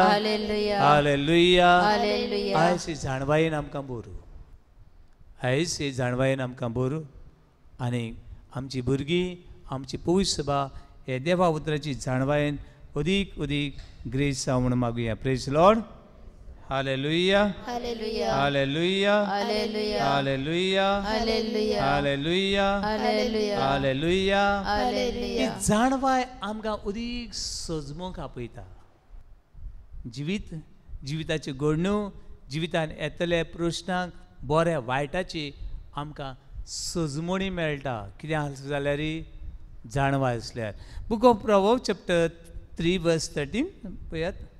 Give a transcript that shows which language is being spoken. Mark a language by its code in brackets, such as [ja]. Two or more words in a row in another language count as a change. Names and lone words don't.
[kok] हालेलुया हालेलुया. हालेलुया. आयज ही जाणवायेन आमकां बरो. आयज ही जाणवायेन आमकां बरो. आनी आमची भुरगीं आमची पवित्र सभा हे देवा उतराची जाणवायेन अदीक अदीक ग्रेस जावं म्हणून मागुया. [en] Praise Lord. [kok] हालेलुया हालेलुया हालेलुया हालेलुया हालेलुया हालेलुया हालेलुया हालेलुया हालेलुया. हालेलुया ही जाणवाय आमकां अदीक सजमूक आपयता. जिविताची घडणूक, जिवितान येतले प्रश्नांक बऱ्या वायटाची आमकां सजमणी मेळटा. कितें जाल्यार जाणवाय आसल्यार. [en] Book of Proverbs chapter 3 verse 13 [kok] पळयात.